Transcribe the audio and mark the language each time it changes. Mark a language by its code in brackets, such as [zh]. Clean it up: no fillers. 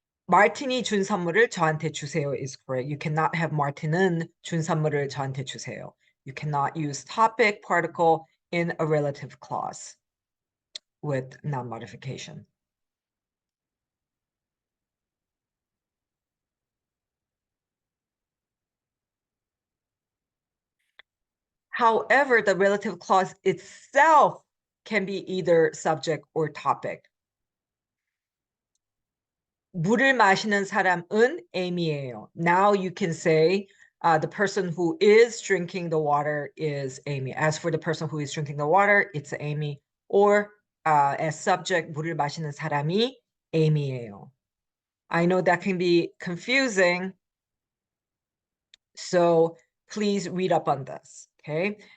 [ko] 마틴이 준 선물을 저한테 주세요 [en] is correct. You cannot have [ko] Martin은 준 선물을 저한테 주세요. [en] You cannot use topic particle in a relative clause with noun modification. However, the relative clause itself can be either subject or topic. [ko] 물을 마시는 사람은 Amy예요. [en] Now you can say the person who is drinking the water is Amy. As for the person who is drinking the water, it's Amy. Or as subject, [ko] 물을 마시는 사람이 Amy예요. [en] I know that can be confusing, so please read up on this, okay?